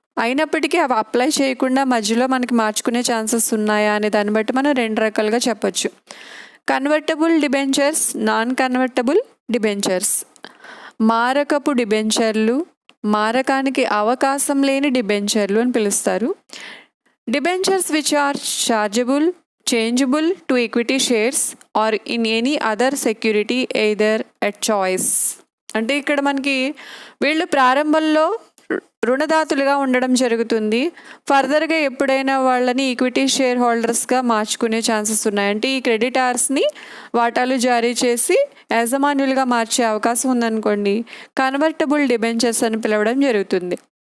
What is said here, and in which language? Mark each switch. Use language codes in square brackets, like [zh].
[te] అయినప్పటికీ అవి అప్లై చేయకుండా మధ్యలో మనకి మార్చుకునే ఛాన్సెస్ ఉన్నాయా అనే దాన్ని బట్టి మనం 2 రకాలుగా చెప్పొచ్చు. [en] Convertible debentures, non convertible debentures. [te] మారకపు డిబెంచర్లు, మారకానికి అవకాశం లేని డిబెంచర్లు అని పిలుస్తారు. [en] Debentures which are chargeable, changeable to equity shares or in any other security either at choice. [te] అంటే ఇక్కడ మనకి వీళ్ళు ప్రారంభంలో రుణదాతులుగా ఉండడం జరుగుతుంది. ఫర్దర్గా ఎప్పుడైనా వాళ్ళని ఈక్విటీ షేర్ హోల్డర్స్గా మార్చుకునే ఛాన్సెస్ ఉన్నాయి. అంటే ఈ క్రెడిటార్స్ని వాటాలు జారీ చేసి యాజమాన్యులుగా మార్చే అవకాశం ఉందనుకోండి, కన్వర్టబుల్ డిబెంచర్స్ అని పిలవడం జరుగుతుంది.